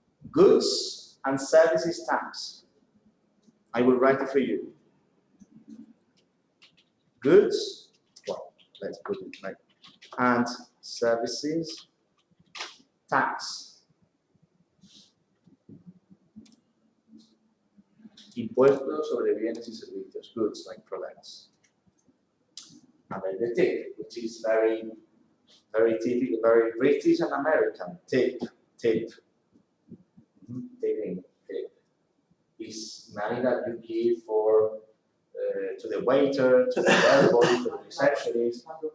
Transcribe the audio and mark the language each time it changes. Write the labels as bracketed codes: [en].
[en] Goods and services tax. I will write it for you. Goods, well, let's put it like, and services tax. [es] Impuestos sobre bienes y servicios, [en] goods like products. And then the tip, which is very typical, very British and American. Tip. Tipping, tip. Is money that you give for to the waiter, to the bellboy, to the receptionist.